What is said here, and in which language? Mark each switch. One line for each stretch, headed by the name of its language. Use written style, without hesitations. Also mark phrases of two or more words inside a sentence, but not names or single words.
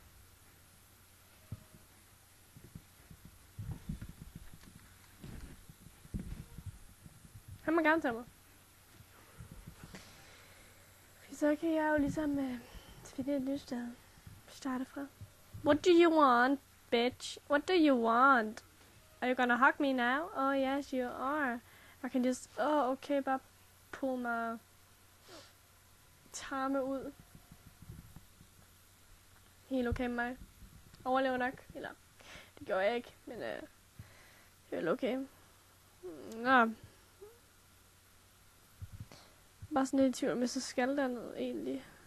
Danish: Han må gerne tage mig. Så kan jeg jo ligesom finde et nyt sted. Starte fra.
English: What do you want, bitch? What do you want? Are you gonna hug me now? Oh yes, you are. I can just...
Danish: okay, bare pull mig tarme ud. Helt okay med mig. Overlever nok. Eller, det gjorde jeg ikke, men det er okay. Nå. Bare sådan lidt i tvivl, men så skal der noget egentlig.